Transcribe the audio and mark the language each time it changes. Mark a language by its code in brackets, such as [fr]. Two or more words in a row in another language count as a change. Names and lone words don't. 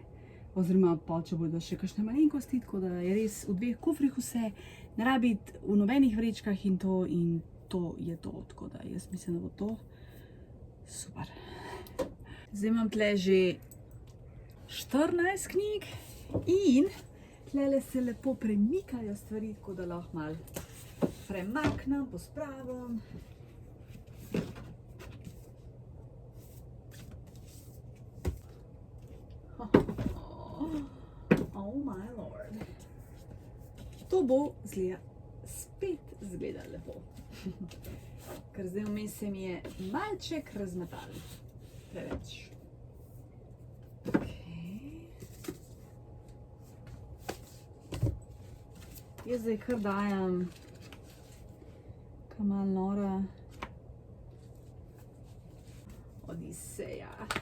[sl] Oziroma pa, če bodo še kakšne malenkosti, tako da je res v 2 kufrih vse, ne rabi biti v nobenih vrečkah in to je to. Tako da jaz mislim, da bo to super. Zdaj imam tle že 14 knjig in tlele se lepo premikajo stvari, tako da lahko malo premaknem, pospravim. [en] Oh my lord. [sl] To bo spet izgleda lepo. Ker zdaj vmes se mi je malček razmetal. Preveč. Jaz zdaj kar dajem malo nora Odiseja.